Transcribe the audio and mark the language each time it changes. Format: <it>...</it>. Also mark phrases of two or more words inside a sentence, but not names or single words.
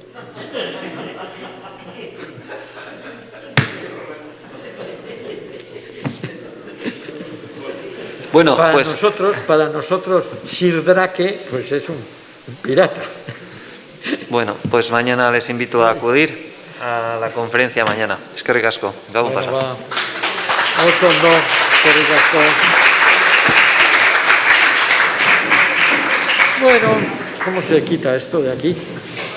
<es>Bueno, para nosotros, Sir Drake, pues es un pirata. Bueno, pues mañana les invito a acudir a la conferencia mañana.</es> <eu>Eskerrik asko. Gabon pasa. Oso ondo, eskerrik asko.</eu> <es>Bueno, ¿cómo se quita esto de aquí?</es>